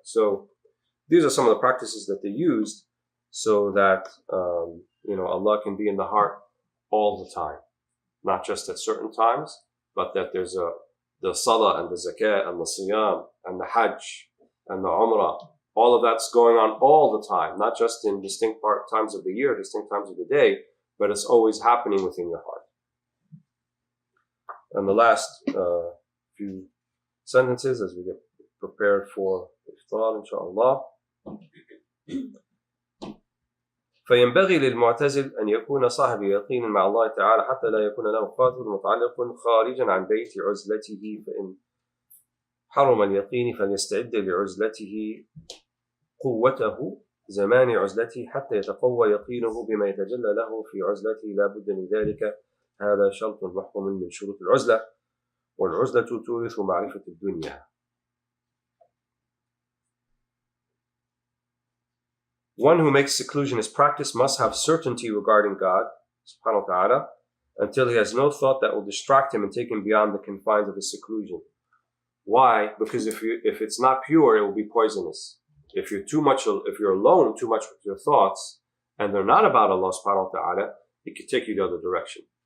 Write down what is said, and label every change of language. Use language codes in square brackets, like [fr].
[en] So these are some of the practices that they used so that, you know, Allah can be in the heart all the time, not just at certain times, but that there's the salah and the zakah and the siyam and the hajj and the umrah, all of that's going on all the time, not just in distinct times of the year, distinct times of the day, but it's always happening within your heart. And the last few sentences as we get prepared for iftar, inshallah. [ar] فينبغي للمعتزل أن يكون صاحب يقين مع الله تعالى حتى لا يكون له خاطر متعلق خارجا عن بيت عزلته، فإن حرم اليقين فليستعد لعزلته قوته زمان عزلته حتى يتقوى يقينه بما يتجلى له في عزلته، لا بد من ذلك. هذا شرط محكم من شروط العزلة، والعزلة تورث معرفة الدنيا. [en] One who makes seclusion his practice must have certainty regarding God subhanahu wa ta'ala until he has no thought that will distract him and take him beyond the confines of his seclusion. Why? Because if it's not pure, it will be poisonous. If you're alone too much with your thoughts and they're not about Allah subhanahu wa ta'ala, it could take you the other direction.